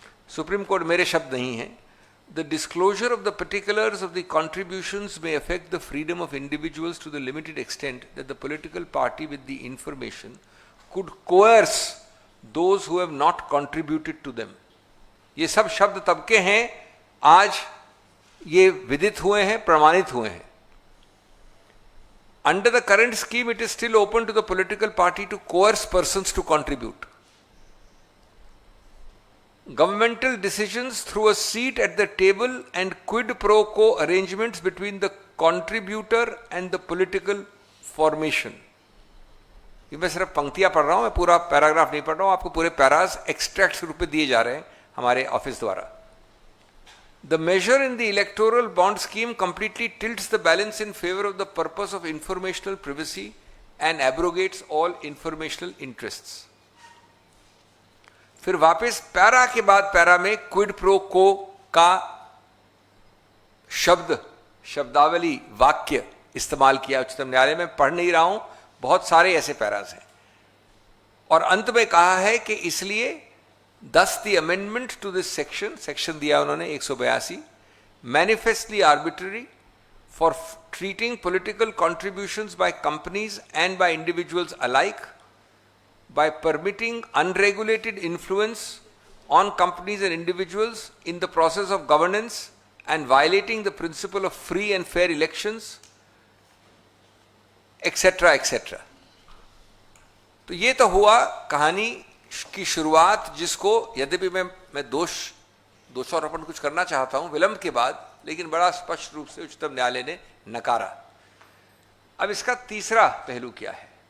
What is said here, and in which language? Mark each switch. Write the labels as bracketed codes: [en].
[hi] Supreme court मेरे शब्द नहीं हैं। [en] The disclosure of the particulars of the contributions may affect the freedom of individuals to the limited extent that the political party with the information could coerce those who have not contributed to them. [hi] ये सब शब्द तब के हैं, आज ये विदित हुए हैं, प्रमाणित हुए हैं। [en] Under the current scheme, it is still open to the political party to coerce persons to contribute. Governmental decisions through a seat at the table and quid pro quo arrangements between the contributor and the political formation. [hi] ये मैं सिर्फ पंक्तियां पढ़ रहा हूं, मैं पूरा paragraph नहीं पढ़ रहा हूं। आपको पूरे पैरास एक्सट्रैक्ट के रूप में दिए जा रहे हैं हमारे ऑफिस द्वारा। [en] The measure in the electoral bond scheme completely tilts the balance in favor of the purpose of informational privacy and abrogates all informational interests. [hi] फिर वापस पैरा के बाद पैरा में क्विड प्रो को का शब्दावली, वाक्य इस्तेमाल किया उच्चतम न्यायालय में। पढ़ नहीं रहा हूं, बहुत सारे ऐसे पैरास हैं। और अंत में कहा है कि इसलिए [en] Thus the amendment to this section [hi] दिया उन्होंने [en] 182, manifestly arbitrary for treating political contributions by companies and by individuals alike, by permitting unregulated influence on companies and individuals in the process of governance and violating the principle of free and fair elections, etc. etc. [hi] तो ये तो हुआ कहानी की शुरुआत, जिसको यद्यपि मैं दोषारोपण कुछ करना चाहता हूं विलंब के बाद, लेकिन बड़ा स्पष्ट रूप से उच्चतम न्यायालय ने नकारा। अब इसका तीसरा पहलू क्या है?